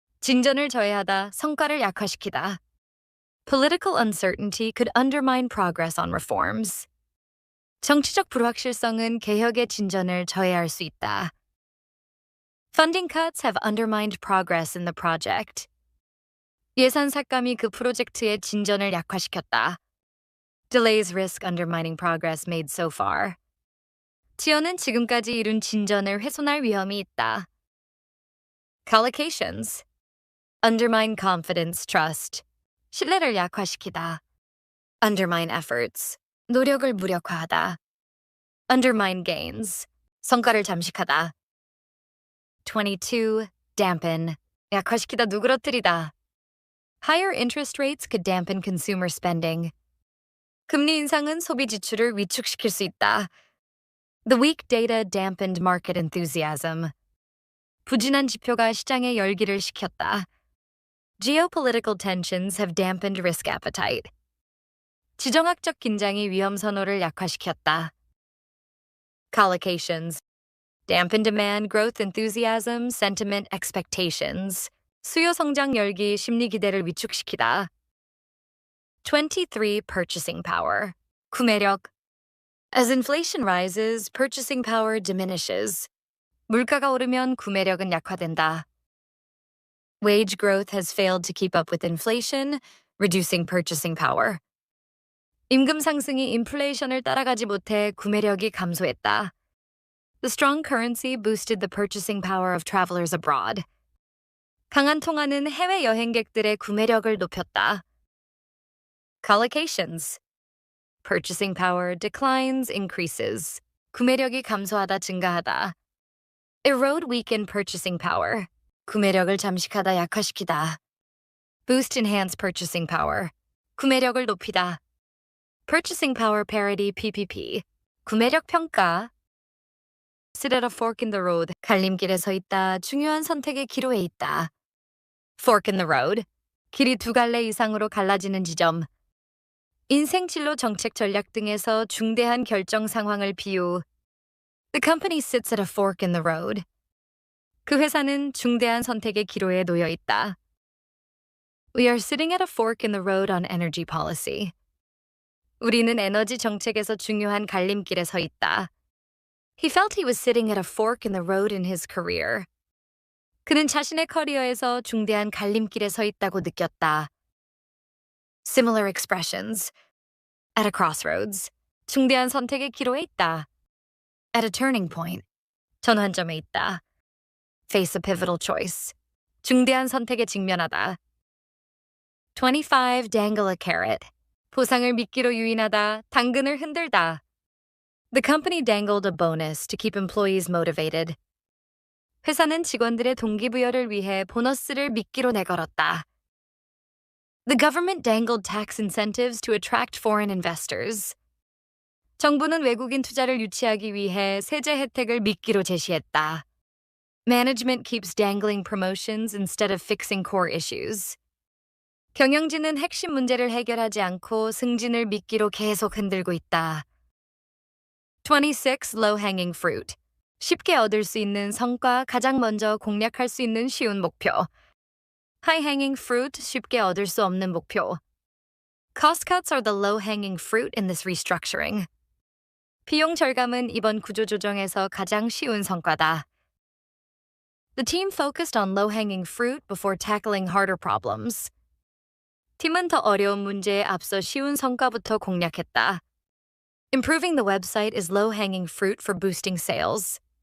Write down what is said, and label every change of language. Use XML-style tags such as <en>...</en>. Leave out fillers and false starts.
<ko>진전을 저해하다, 성과를 약화시키다.</ko> <en>Political uncertainty could undermine progress on reforms.</en> <ko>정치적 불확실성은 개혁의 진전을 저해할 수 있다.</ko> <en>Funding cuts have undermined progress in the project.</en> <ko>예산 삭감이 그 프로젝트의 진전을 약화시켰다.</ko> <en>Delays risk undermining progress made so far.</en> <ko>지연은 지금까지 이룬 진전을 훼손할 위험이 있다.</ko> <en>Collocations. Undermine confidence, trust.</en> <ko>신뢰를 약화시키다.</ko> <en>Undermine efforts.</en> <ko>노력을 무력화하다.</ko> <en>Undermine gains.</en> <ko>성과를 잠식하다.</ko> <en>22. Dampen.</en> <ko>약화시키다, 누그러뜨리다.</ko> <en>Higher interest rates could dampen consumer spending.</en> <ko>금리 인상은 소비 지출을 위축시킬 수 있다.</ko> <en>The weak data dampened market enthusiasm.</en> <ko>부진한 지표가 시장의 열기를 식혔다.</ko> <en>Geopolitical tensions have dampened risk appetite.</en> <ko>지정학적 긴장이 위험 선호를 약화시켰다.</ko> <en>Collocations. Dampen demand, growth enthusiasm, sentiment expectations.</en> <ko>수요 성장 열기, 심리 기대를 위축시키다.</ko> <en>23. Purchasing power. 구매력. As inflation rises, purchasing power diminishes.</en> <ko>물가가 오르면 구매력은 약화된다.</ko> <en>Wage growth has failed to keep up with inflation, reducing purchasing power.</en> <ko>임금 상승이 인플레이션을 따라가지 못해 구매력이 감소했다.</ko> <en>The strong currency boosted the purchasing power of travelers abroad.</en> <ko>강한 통화는 해외 여행객들의 구매력을 높였다.</ko> <en>Collocations. Purchasing power declines, increases.</en> <ko>구매력이 감소하다, 증가하다.</ko> <en>Erode, weaken purchasing power.</en> <ko>구매력을 잠식하다, 약화시키다.</ko> <en>Boost, enhance purchasing power.</en> <ko>구매력을 높이다.</ko> <en>Purchasing power parity, PPP.</en> <ko>구매력 평가.</ko> <en>Sit at a fork in the road.</en> <ko>갈림길에 서 있다, 중요한 선택의 기로에 있다.</ko> <en>Fork in the road.</en> <ko>길이 두 갈래 이상으로 갈라지는 지점. 인생 진로 정책 전략 등에서 중대한 결정 상황을 비유.</ko> <en>The company sits at a fork in the road.</en> <ko>그 회사는 중대한 선택의 기로에 놓여 있다.</ko> <en>We are sitting at a fork in the road on energy policy.</en> <ko>우리는 에너지 정책에서 중요한 갈림길에 서 있다.</ko> <en>He felt he was sitting at a fork in the road in his career.</en> <ko>그는 자신의 커리어에서 중대한 갈림길에 서 있다고 느꼈다.</ko> <en>Similar expressions. At a crossroads.</en> <ko>중대한 선택의 기로에 있다.</ko> <en>At a turning point.</en> <ko>전환점에 있다.</ko> <en>Face a pivotal choice.</en> <ko>중대한 선택에 직면하다.</ko> <en>25. Dangle a carrot.</en> <ko>보상을 미끼로 유인하다, 당근을 흔들다.</ko> <en>The company dangled a bonus to keep employees motivated.</en> <ko>회사는 직원들의 동기부여를 위해 보너스를 미끼로 내걸었다.</ko> <en>The government dangled tax incentives to attract foreign investors.</en> <ko>정부는 외국인 투자를 유치하기 위해 세제 혜택을 미끼로 제시했다.</ko> <en>Management keeps dangling promotions instead of fixing core issues.</en> <ko>경영진은 핵심 문제를 해결하지 않고 승진을 미끼로 계속 흔들고 있다.</ko> <en>26. Low-hanging fruit.</en> <ko>쉽게 얻을 수 있는 성과, 가장 먼저 공략할 수 있는 쉬운 목표.</ko> <en>High-hanging fruit,</en> <ko>쉽게 얻을 수 없는 목표.</ko> <en>Cost cuts are the low-hanging fruit in this restructuring.</en> <ko>비용 절감은 이번 구조조정에서 가장 쉬운 성과다.</ko> <en>The team focused on low-hanging fruit before tackling harder problems.</en> <ko>팀은 더 어려운 문제에 앞서 쉬운 성과부터 공략했다.</ko> <en>Improving the website is low-hanging fruit for boosting sales.</en>